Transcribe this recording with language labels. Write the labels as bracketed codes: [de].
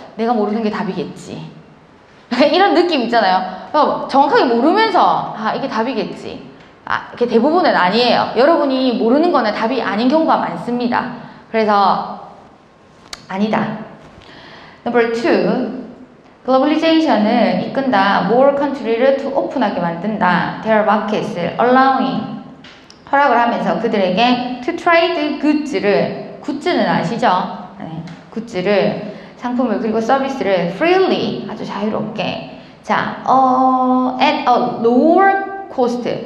[ko] 내가 모르는 게 답이겠지. 이런 느낌 있잖아요. 정확하게 모르면서 아 이게 답이겠지. 이게 대부분은 아니에요. 여러분이 모르는 거는 답이 아닌 경우가 많습니다. 그래서 아니다. Number 2, globalization은 이끈다. [en] more country를 to open하게 [ko] 만든다. [en] their markets를 allowing [ko] 허락을 하면서 그들에게 [en] to trade goods를 [ko] 굿즈는 아시죠? 네, 굿즈를 상품을 그리고 서비스를 [en] freely [ko] 아주 자유롭게 자, [en] at a lower cost.